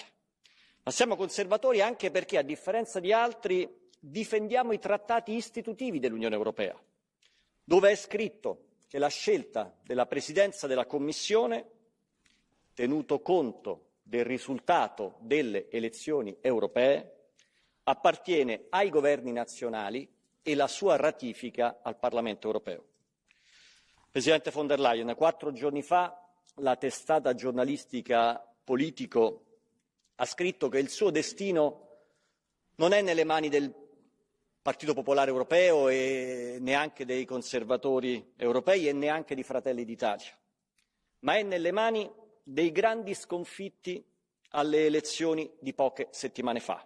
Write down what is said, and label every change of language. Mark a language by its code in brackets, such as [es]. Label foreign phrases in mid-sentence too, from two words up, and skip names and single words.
[it] Ma siamo conservatori anche perché, a differenza di altri, difendiamo i trattati istitutivi dell'Unione Europea, dove è scritto che la scelta della Presidenza della Commissione, tenuto conto del risultato delle elezioni europee, appartiene ai governi nazionali e la sua ratifica al Parlamento europeo. Presidente von der Leyen, 4 giorni fa la testata giornalistica Politico ha scritto che il suo destino non è nelle mani del Partito Popolare Europeo e neanche dei conservatori europei e neanche di Fratelli d'Italia, ma è nelle mani dei grandi sconfitti alle elezioni di poche settimane fa.